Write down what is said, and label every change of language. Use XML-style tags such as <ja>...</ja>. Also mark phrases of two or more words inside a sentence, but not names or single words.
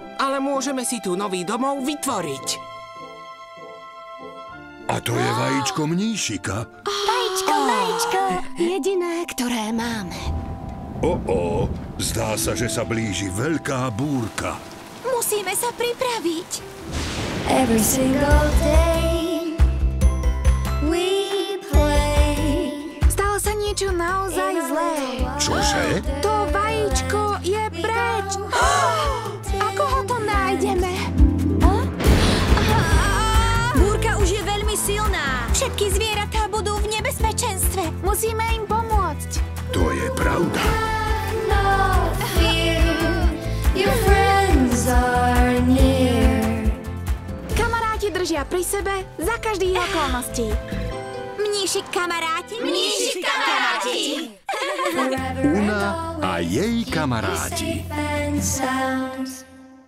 <sk>Ale môžeme si tu nový domov vytvoriť. A to je vajíčko mníšika. Vajíčko, jediné, ktoré máme. Zdá sa, že sa blíži veľká búrka. Musíme sa pripraviť.</sk> <en>Every single day we play.</en> <sk>Stalo sa niečo naozaj zlé. Čože? To vajíčko je preč. Ako ho to nájdeme? Búrka už je veľmi silná. Všetky zvieratá budú v nebezpečenstve. Musíme im pomôcť. To je pravda.</sk> <en>No fear, your friends are near.</en> <sk>Kamaráti držia pri sebe za každých okolností. Mníšik kamaráti, mníšik kamaráti. Una a jej kamaráti.</sk> <en>Safe and sound.</en>